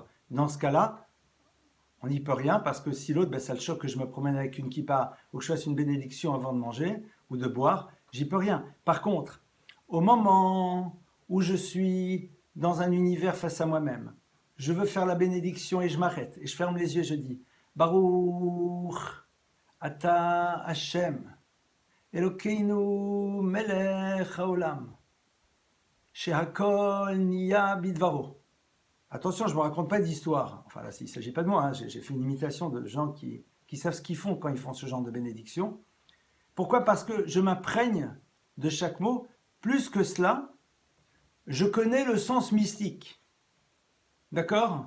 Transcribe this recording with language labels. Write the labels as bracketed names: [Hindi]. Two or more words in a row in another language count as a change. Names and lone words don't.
[French] Dans ce cas-là, on n'y peut rien, parce que si l'autre, ça le choque que je me promène avec une kippa ou que je fasse une bénédiction avant de manger ou de boire, j'y peux rien. Par contre, au moment où je suis dans un univers face à moi-même, je veux faire la bénédiction et je m'arrête, et je ferme les yeux et je dis [Hebrew] ברוך אתה השם אלוקינו מלך העולם שהכל נהיה בדברו. [French] Attention, je ne me raconte pas d'histoire. Enfin là, il ne s'agit pas de moi, hein. J'ai fait une imitation de gens qui savent ce qu'ils font quand ils font ce genre de bénédiction. Pourquoi? Parce que je m'imprègne de chaque mot. Plus que cela, je connais le sens mystique. D'accord?